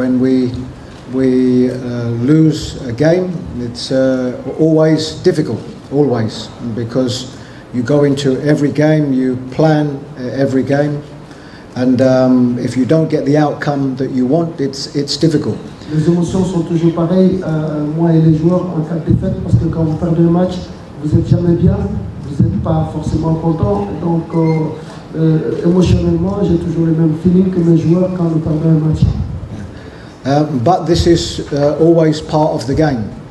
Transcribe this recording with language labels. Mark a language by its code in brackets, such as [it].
[en] When we lose a game, it's always difficult, always, because you go into every game, you plan every game, and if you don't get the outcome that you want, it's difficult. [fr] Les émotions sont toujours pareilles, moi et les joueurs, en cas de défaite, parce que quand vous perdez un match, vous n'êtes jamais bien, vous n'êtes pas forcément content, donc émotionnellement, j'ai toujours le même feeling que mes joueurs quand nous perdons un match. [en] But this is always part of the game.